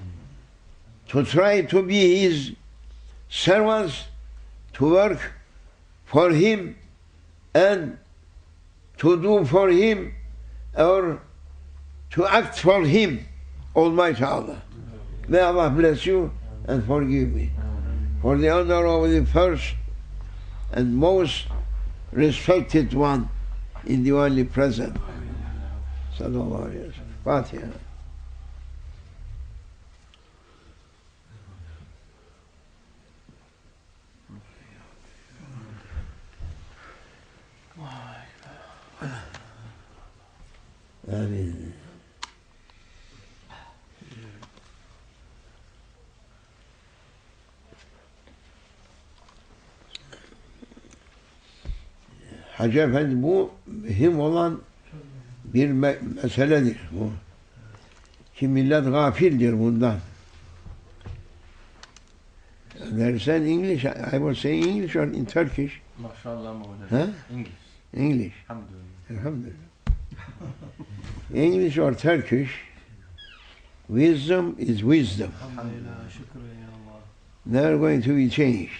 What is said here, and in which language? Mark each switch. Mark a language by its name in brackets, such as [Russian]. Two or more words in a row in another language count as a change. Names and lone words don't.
[English] To try to be His servants, to work for Him and to do for Him, or to act for Him, Almighty Allah. May Allah bless you and forgive me. For the honor of the first and most respected one in the only present. [Arabic] صلى الله عليه وسلم. الفاتحة. آمين. [Turkish] Hacı Efendi, bu mühim olan bir meseledir bu. Ki millet gafildir bundan. [English] Dersen English, I was saying English or in Turkish? MashaAllah, huh? English. English. Alhamdulillah. Alhamdulillah. English or Turkish, wisdom is wisdom. Never going to be changed.